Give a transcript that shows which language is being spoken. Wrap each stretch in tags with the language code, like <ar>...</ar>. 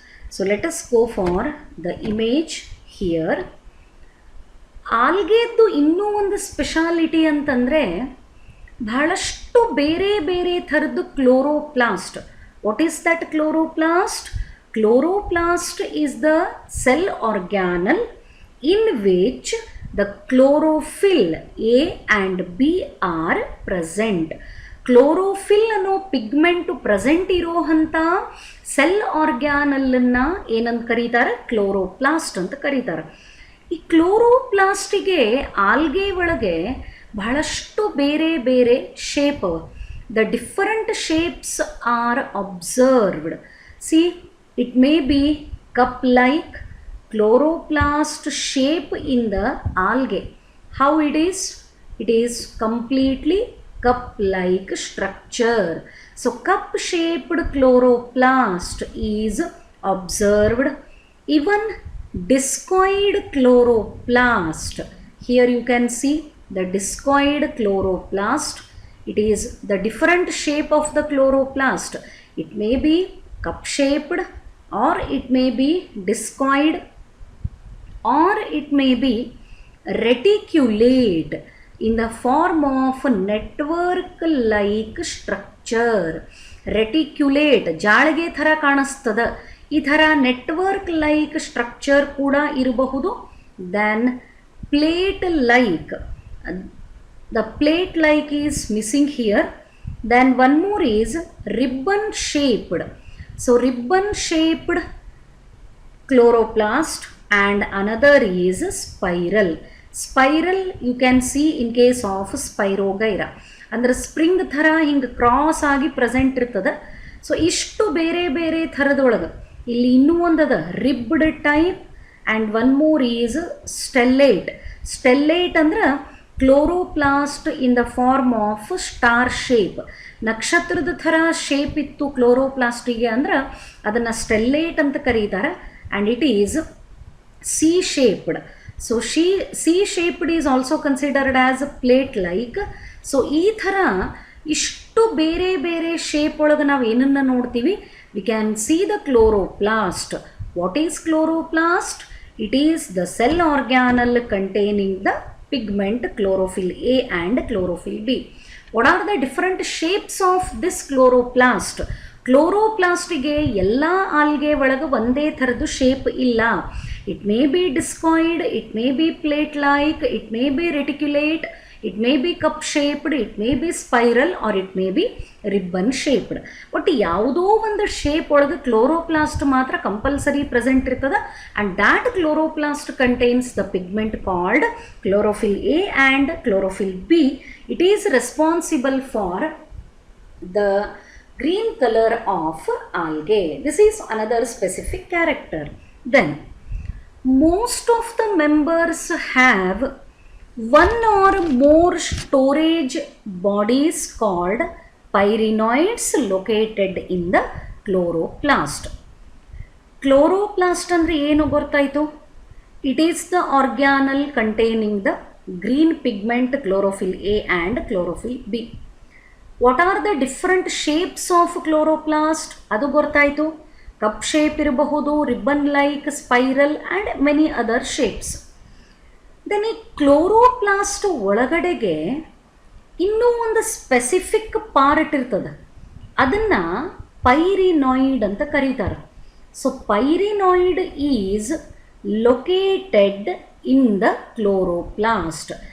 <en>So let us go for the image here.</en> <kn>ಆಲ್ಗೆದ್ದು ಇನ್ನೂ ಒಂದು speciality ಅಂತಂದರೆ ಬಹಳಷ್ಟು ಬೇರೆ ಬೇರೆ ಥರದ್ದು chloroplast.</kn> <en>What is that chloroplast? Chloroplast is the cell organelle in which the chlorophyll A and B are present.</en> <kn>Chlorophyll ಅನ್ನೋ pigment present ಇರೋವಂಥ cell ಆರ್ಗ್ಯಾನಲ್ಲನ್ನು ಏನಂತ ಕರೀತಾರೆ? ಕ್ಲೋರೋಪ್ಲಾಸ್ಟ್ ಅಂತ ಕರೀತಾರೆ. ಈ ಕ್ಲೋರೋಪ್ಲಾಸ್ಟಿಗೆ ಆಲ್ಗೆ ಒಳಗೆ ಬಹಳಷ್ಟು ಬೇರೆ ಬೇರೆ ಶೇಪ್ ಅವ.</kn> <en>The different shapes are observed. See, it may be cup like chloroplast shape in the algae. How it is? It is completely cup-like structure. So cup-shaped chloroplast is observed. Even discoid chloroplast. Here you can see the discoid chloroplast. It is the different shape of the chloroplast. It may be cup-shaped, or it may be discoid, or it may be reticulate in the form of network like structure. Reticulate</en> <kn>ಜಾಳಿಗೆ ಥರ ಕಾಣಿಸ್ತದ. ಈ ಥರ network like structure ಕೂಡ ಇರಬಹುದು.</kn> <en>Then plate like, the plate like is missing here. Then one more is ribbon shaped. So ribbon shaped chloroplast, and another is spiral. Spiral you can see in case of Spirogyra.</en> <kn>ಅಂದ್ರೆ spring ಥರ ಹಿಂಗೆ cross ಆಗಿ present ಇರ್ತದೆ. So ಇಷ್ಟು ಬೇರೆ ಬೇರೆ ಥರದೊಳಗೆ ಇಲ್ಲಿ ಇನ್ನೂ ಒಂದದ ರಿಬ್ಡ್ type,</kn> <en>And one more is stellate. Stellate ಅಂದ್ರೆ chloroplast in the form of star shape.</en> <kn>ನಕ್ಷತ್ರದ ಥರ ಶೇಪ್ ಇತ್ತು ಕ್ಲೋರೋಪ್ಲಾಸ್ಟಿಗೆ ಅಂದ್ರೆ ಅದನ್ನು ಸ್ಟೆಲ್ಲೇಟ್ ಅಂತ ಕರೀತಾರೆ.</kn> <en>And it is C shaped. So C shaped is also considered as plate like.</en> <kn>So ಈ ಥರ ಇಷ್ಟು ಬೇರೆ ಬೇರೆ ಶೇಪ್ ಒಳಗೆ ನಾವು ಏನನ್ನು ನೋಡ್ತೀವಿ?</kn> <en>We can see the chloroplast. What is chloroplast? It is the cell organelle containing the pigment chlorophyll A and chlorophyll B. What are the different shapes of this chloroplast?</en> <kn>ಕ್ಲೋರೋಪ್ಲಾಸ್ಟಿಗೆ ಎಲ್ಲ ಆಲ್ಗೆ ಒಳಗೆ ಒಂದೇ ಥರದ್ದು ಶೇಪ್ ಇಲ್ಲ.</kn> <en>It may be discoid, it may be plate like, it may be reticulate, it may be cup shaped, it may be spiral, or it may be ribbon shaped.</en> <kn>But ಯಾವುದೋ ಒಂದು shape ಒಳಗೆ chloroplast ಮಾತ್ರ compulsory present ಇರ್ತದೆ.</kn> <en>And that chloroplast contains the pigment called chlorophyll A and chlorophyll B. It is responsible for the green color of algae. This is another specific character. Then most of the members have one or more storage bodies called pyrenoids located in the chloroplast.</en> <kn>Chloroplast andre ಏನು ಗೊತ್ತಾಯಿತು?</kn> <en>It is the organelle containing the green pigment chlorophyll A and chlorophyll B. What are the different shapes of chloroplast?</en> <kn>ಅದು ಗೊತ್ತಾಯಿತು.</kn> <en>Cup shape ಇರಬಹುದು, ribbon like, spiral and many other shapes.</en> <kn>Then ಈ chloroplast ಒಳಗಡೆಗೆ ಇನ್ನೂ ಒಂದು specific part ಇರ್ತದೆ. ಅದನ್ನು ಪೈರಿನಾಯ್ಡ್ ಅಂತ ಕರೀತಾರೆ.</kn> <en>So pyrenoid is located in the chloroplast.</en>